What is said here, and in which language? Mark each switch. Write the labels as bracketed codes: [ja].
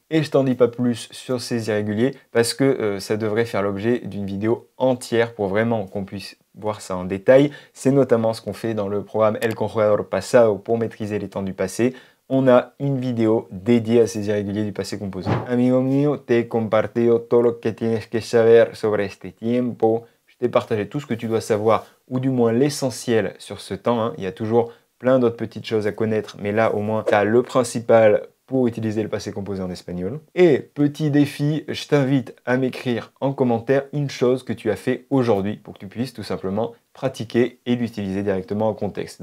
[fr] Et je t'en dis pas plus sur ces irréguliers parce que ça devrait faire l'objet d'une vidéo entière pour vraiment qu'on puisse voir ça en détail. C'est notamment ce qu'on fait dans le programme El Conjugador Pasado pour maîtriser les temps du passé. On a une vidéo dédiée à ces irréguliers du passé composé. [es] Amigo mío, te he compartido todo lo que tienes que saber sobre este tiempo. [fr] Je t'ai partagé tout ce que tu dois savoir, ou du moins l'essentiel sur ce temps. Hein. Il y a toujours plein d'autres petites choses à connaître, mais là au moins tu as le principal pour utiliser le passé composé en espagnol. Et petit défi, je t'invite à m'écrire en commentaire une chose que tu as fait aujourd'hui pour que tu puisses tout simplement pratiquer et l'utiliser directement en contexte.